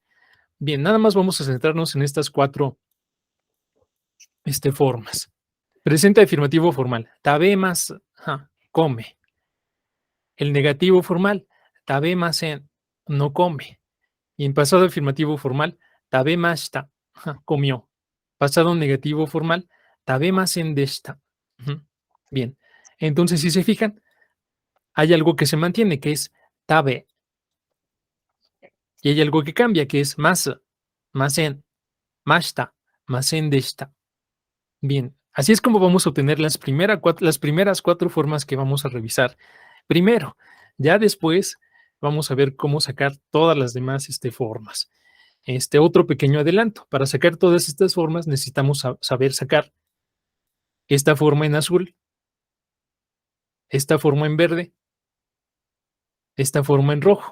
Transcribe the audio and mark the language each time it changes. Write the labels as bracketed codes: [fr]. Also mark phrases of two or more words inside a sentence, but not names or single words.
[es] Bien, nada más vamos a centrarnos en estas cuatro formas. Presente afirmativo formal, tabemasu, come. El negativo formal, tabemasen, no come. Y en pasado afirmativo formal, tabemashita, comió. Pasado negativo formal, [ja] 食べませんでした. [es] Bien, entonces si se fijan, hay algo que se mantiene, que es tabe. Y hay algo que cambia, que es masu, masen, mashita, [ja] ませんでした. [es] Bien, así es como vamos a obtener las primeras cuatro formas que vamos a revisar primero. Ya después vamos a ver cómo sacar todas las demás formas. Otro pequeño adelanto. Para sacar todas estas formas necesitamos saber sacar esta forma en azul, esta forma en verde, esta forma en rojo.